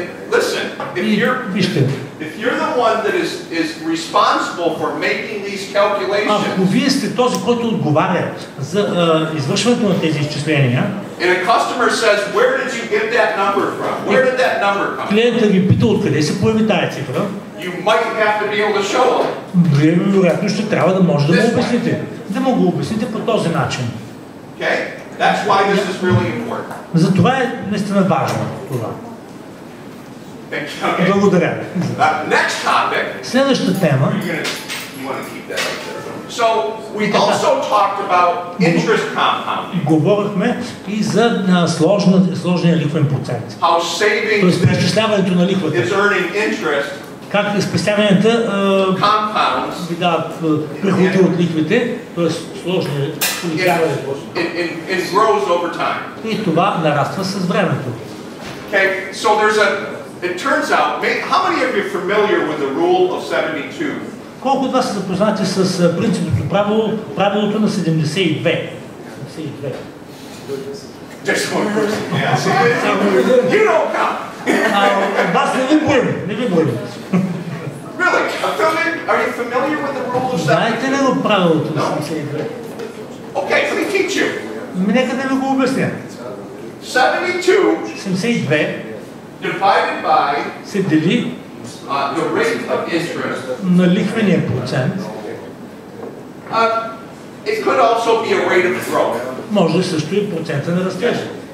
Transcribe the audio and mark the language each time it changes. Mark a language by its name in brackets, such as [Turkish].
[English] Listen, if you're the one that is responsible for making these calculations, [Bulgarian] ако вие сте този, който отговаря за извършването на тези изчисления, [English] and a customer says, where did you get that number from? Where did that number come from? [Bulgarian] Клиентът ви пита откъде се появи тая цифра. [English] You might have to be able to show them. [Bulgarian] Вие вероятно ще трябва да може да му обясните. Да му го обясните по този начин. [English] Okay? That's why this is really important. [Bulgarian] Затова е наистина важно това. [English] Okay. [Bulgarian] Благодаря. [English] Next topic. [Bulgarian] Следващата тема. [English] You want to keep that right there. So we also talked about interest compounding. [Bulgarian] Говорихме и за сложния лихвен процент. [English] How savings [Bulgarian] преизчисляването на лихвата. [English] Is earning interest. [Bulgarian] Как спестяванията дават приходи от лихвите, т.е. сложния увеличаването. [English] It grows over time. [Bulgarian] И това нараства с времето. [English] Okay, so it turns out, how many of you are familiar with the rule of 72? [Bulgarian] Колко от вас са запознати с принципното правилото на 72? [English] Just one person. You don't count. [Bulgarian] Вас не ви броим. [English] Really? Are you familiar with the rule of 72? [Bulgarian] Знаете ли го правилото на 72? [English] Okay, let me teach you. [Bulgarian] Нека да ви го обясня. 72 [English] divided by [Bulgarian] се дели [English] the rate of interest. [Bulgarian] На лихвения процент. [English] It could also be a rate of growth. [Bulgarian] Може също и процента на растежа.